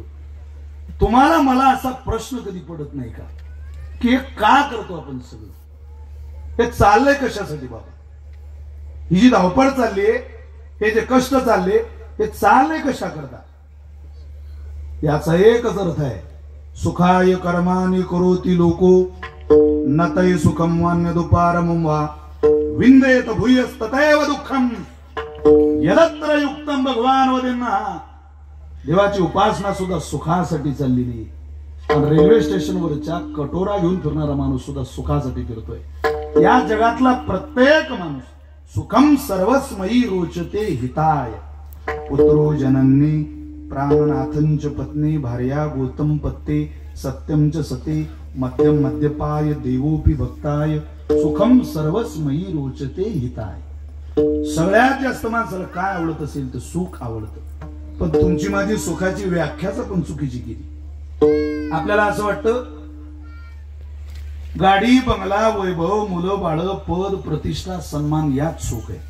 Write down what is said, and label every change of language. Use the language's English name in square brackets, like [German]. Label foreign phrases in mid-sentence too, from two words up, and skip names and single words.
[Marathi] तुम्हाला मला असा प्रश्न कधी पडत नाही का की का करतो आपण सगळं. हे चाललंय कशासाठी बाबा? ही जी धावपळ चाललीये, हे जे कष्ट चालले, हे चाललंय कशा करता? याचा एकच अर्थ आहे, [Sanskrit] सुखाय कर्माणि करोति लोको न तै सुखम वान्यदुपारमं वा विंदेत भूयस्ततैव दुःखम यदत्र युक्तम भगवान वदेन्ना. [Marathi] देवाची उपासना सुद्धा सुखासाठी चाललेली. आणि रेल्वे स्टेशनवरच्या कटोरा घेऊन फिरणारा माणूस सुद्धा सुखासाठी फिरतोय. या जगातला प्रत्येक माणूस [Sanskrit] सुखम सर्वस्मयी रोचते हिताय. पुत्रो जननी प्राणनाथंच पत्नी भार्या गौतम पत्ते सत्यम च सते मध्यम मद्यपाय देवोपी भक्ताय सुखम सर्वस्मयी रोचते हिताय. [Marathi] सगळ्यात जास्त माणसाला काय आवडत असेल तर सुख आवडतं. पण तुमची माझी सुखाची व्याख्याच पण चुकीची केली. आपल्याला असं वाटतं गाडी बंगला वैभव मुलं बाळ पद प्रतिष्ठा सन्मान यात सुख आहे.